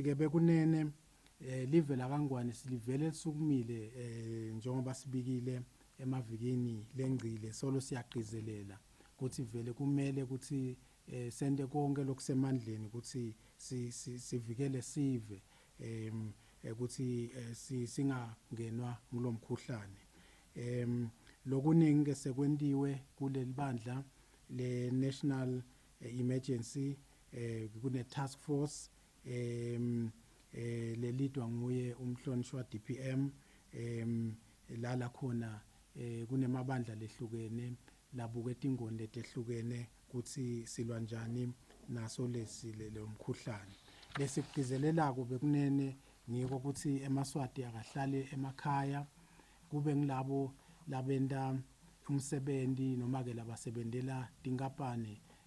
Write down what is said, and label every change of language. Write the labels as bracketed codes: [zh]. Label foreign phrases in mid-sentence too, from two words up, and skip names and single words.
[ss] ke bekunene live la kaNgwane silivelelisukumile njengoba sibikile emavikini lengcile solo siyagqizelela ukuthi vele kumele ukuthi sende konke lokusemandleni ukuthi sivikele sive ukuthi singangenwa ngulomkhuhlane lokuningi ke sekwentiwe kuleli bandla le [en] national emergency [ss] kune [en] task force [ss] lelidwa nguye umhlonishwa DPM lala khona kunemabandla lehlukene labuke tingoni letehlukene ukuthi silwa njani naso lomkhuhlane lesigcizelelako bekunene ngiko ukuthi emaswati akahlale emakhaya kube ngilabo labenda umsebenzi noma ke labasebenzela tinkapane